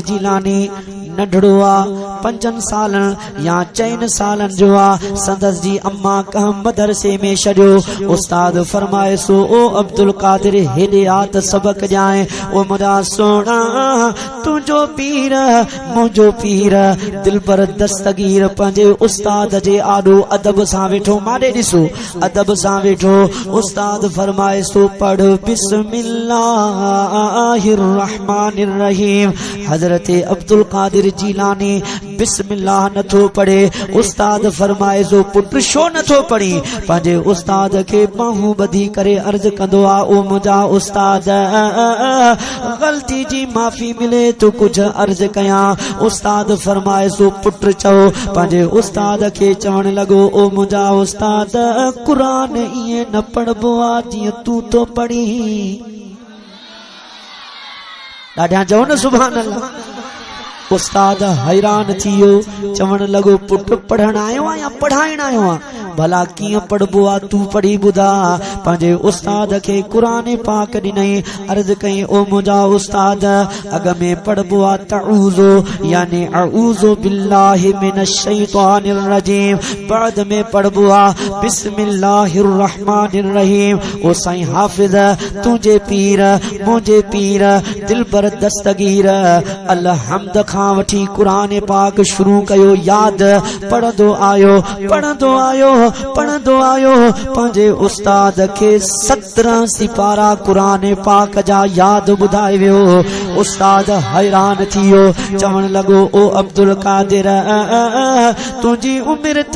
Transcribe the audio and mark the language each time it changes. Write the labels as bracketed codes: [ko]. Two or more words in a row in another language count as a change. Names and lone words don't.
[sd] जीलानी नंढड़ो आ 5 सालन या 4 सालन जो आ संदस जी अम्मा कंहिं मदरसे में छॾियो उस्ताद फरमाए सो ओ अब्दुल कादिर हेॾे आ त सबक ॼाए ओ मुंहिंजा सोना तुंहिंजो पीर मुंहिंजो पीर दिलबर दस्तगीर पंहिंजे उस्ताद जे आॾो अदब सां वेठो माॾे ॾिसो अदब सां वेठो उस्ताद फरमाए सो पढ़ [ar] بسم الله الرحمن الرحيم [sd] हजरत अब्दुल कादिर जीलानी बिस्मिल्लाह नथो पढ़े उस्ताद फरमाए सो पुट छो नथो पढ़ी पंहिंजे उस्ताद खे बाहूं ॿधी करे अर्ज कंदो आ ओ मुंहिंजा उस्ताद ग़लती जी माफ़ी मिले तो कुछ अर्ज कयां उस्ताद फरमाए सो पुट चओ पंहिंजे उस्ताद खे चवण लॻो ओ मुंहिंजा उस्ताद कुरान ईअं न पढ़बो आ जीअं तूं तो पढ़ी ॾाढा चओ न [ar] سبحان الله [sd] उस्ताद हैरान थियो चवण लॻो पुट पढ़ण आयो आ या पढ़ाइण आयो आ भला कीअं पढ़बो आ तू पढ़ी ॿुधा पंहिंजे उस्ताद खे क़ुरान पाक ॾिनई अर्ज़ कई ओ मुंहिंजा उस्ताद अॻ में पढ़बो आ तऊज़ो यानी [ar] أعوذ بالله من الشيطان الرجيم [sd] बाद में पढ़बो आ [ar] بسم الله الرحمن الرحيم [sd] ओ साईं हाफ़िज़ तुंहिंजे पीर मुंहिंजे पीर दिलबर दस्तगीर अलहम्द खां वठी क़ुरान पाक शुरू कयो याद पढ़ंदो आयो पंहिंजे उस्ताद खे 17 सिपारा क़ुरान पाक जा याद ॿुधाए वियो उस्ताद हैरान थियो चवण लॻो ओ अब्दुल कादिर तुंहिंजी उमिरि त